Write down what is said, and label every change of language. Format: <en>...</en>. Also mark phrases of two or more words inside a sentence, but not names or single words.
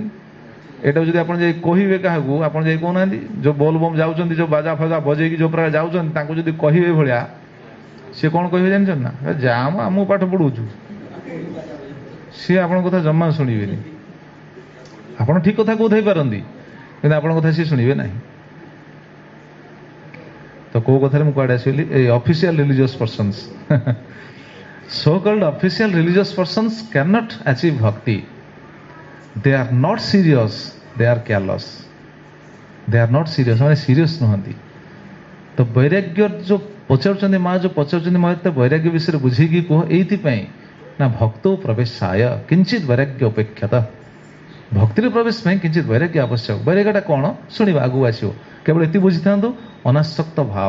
<or>ଏଇଟାକୁ ଯଦି ଆପଣ ଯାଇ କହିବେ କାହାକୁ, ଆପଣ ଯାଇ କହୁନାହାନ୍ତି, ଯୋଉ ବୋଲ ବମ୍ ଯାଉଛନ୍ତି, ଯୋଉ ବାଜା ଫାଜା ବଜେଇକି ଯୋଉ ପ୍ରକାର ଯାଉଛନ୍ତି, ତାଙ୍କୁ ଯଦି କହିବେ ଭଳିଆ, ସିଏ କ'ଣ କହିବେ ଜାଣିଛନ୍ତି ନା? ଯା ମ, ଆମକୁ ପାଠ ପଢଉଛୁ। ସିଏ ଆପଣଙ୍କ କଥା ଜମା ଶୁଣିବେନି। ଆପଣ ଠିକ କଥା କହୁଥାଇ ପାରନ୍ତି, କିନ୍ତୁ ଆପଣଙ୍କ କଥା ସିଏ ଶୁଣିବେ ନାହିଁ। ତ କୋଉ କଥାରେ ମୁଁ କୁଆଡେ ଆସିଲି?</or> <en>ଏଇ official religious persons, so called official religious persons cannot achieve bhakti. They are not serious, they are careless. They are not serious,</en> <or>ମାନେ ସିରିୟସ୍ ନୁହନ୍ତି। ତ ବୈରାଗ୍ୟ ଯୋଉ ପଚାରୁଛନ୍ତି, ମା ଯୋଉ ପଚାରୁଛନ୍ତି, ମୋତେ ବୈରାଗ୍ୟ ବିଷୟରେ ବୁଝେଇକି କୁହ, ଏଇଥିପାଇଁ ନା</or> <sa>ଭକ୍ତ ପ୍ରବେଶାୟ କିଞ୍ଚିତ ବୈରାଗ୍ୟ ଅପେକ୍ଷାତ।</sa> <or>ଭକ୍ତିରେ ପ୍ରବେଶ ପାଇଁ କିଞ୍ଚିତ ବୈରାଗ୍ୟ ଆବଶ୍ୟକ। ବୈରାଗ୍ୟଟା କ'ଣ? ଶୁଣିବା, ଆଗକୁ ଆସିବ। କେବଳ ଏତିକି ବୁଝିଥାନ୍ତୁ, ଅନାସକ୍ତ ଭାବ।</or>